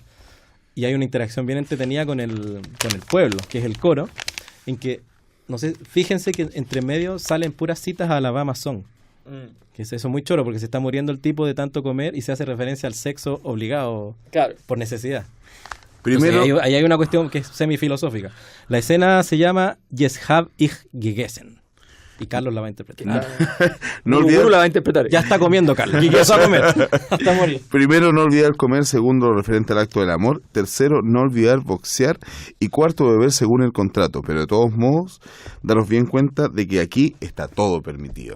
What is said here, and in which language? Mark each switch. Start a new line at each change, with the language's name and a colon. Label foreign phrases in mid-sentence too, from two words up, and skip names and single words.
Spanish: Y hay una interacción bien entretenida con el pueblo, que es el coro, en que, no sé, fíjense que entre medio salen puras citas a Alabama Song. Que es eso muy choro, porque se está muriendo el tipo de tanto comer y se hace referencia al sexo obligado por necesidad. Primero, Entonces, ahí hay una cuestión que es semifilosófica. La escena se llama Yes hab ich gegessen. Y Carlos la va a interpretar. no olvidar, la va a interpretar. Ya está comiendo, Carlos. Y empezó a comer hasta morir. Primero, no olvidar comer. Segundo, referente al acto del amor. Tercero, no olvidar boxear. Y cuarto, beber según el contrato. Pero de todos modos, daros bien cuenta de que aquí está todo permitido.